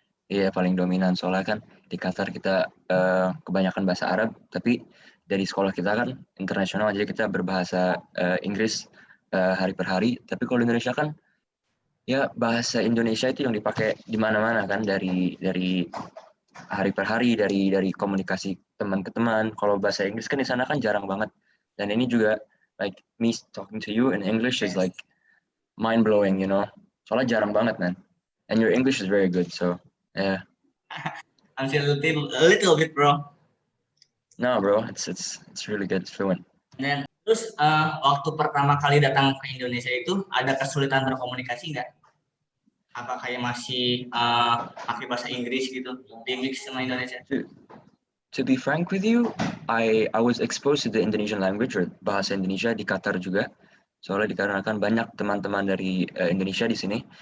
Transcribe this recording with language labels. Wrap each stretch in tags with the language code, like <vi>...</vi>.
<id>Iya, paling dominan soalnya kan di Qatar kita kebanyakan bahasa Arab, tapi dari sekolah kita kan internasional, jadi kita berbahasa Inggris hari per hari. Tapi kalau di Indonesia kan ya bahasa Indonesia itu yang dipakai di mana-mana kan, dari hari per hari, dari komunikasi teman ke teman. Kalau bahasa Inggris kan di sana kan jarang banget. Dan ini juga</id> <en>like me talking to you in English is like mind blowing, you know.</en> <id>Soalnya jarang banget,</id> <en>man. And your English is very good, so yeah. I'm still a little bit, bro. No, bro, it's really good, it's fluent.</en> <id>Dan terus waktu pertama kali datang ke Indonesia itu ada kesulitan berkomunikasi nggak? Apa kayak masih pakai bahasa Inggris gitu di mix sama Indonesia?</id> <en>To be frank with you, I was exposed to the Indonesian language or bahasa Indonesia</en> <id>di Qatar juga. Soalnya dikarenakan banyak teman-teman dari Indonesia di sini.</id>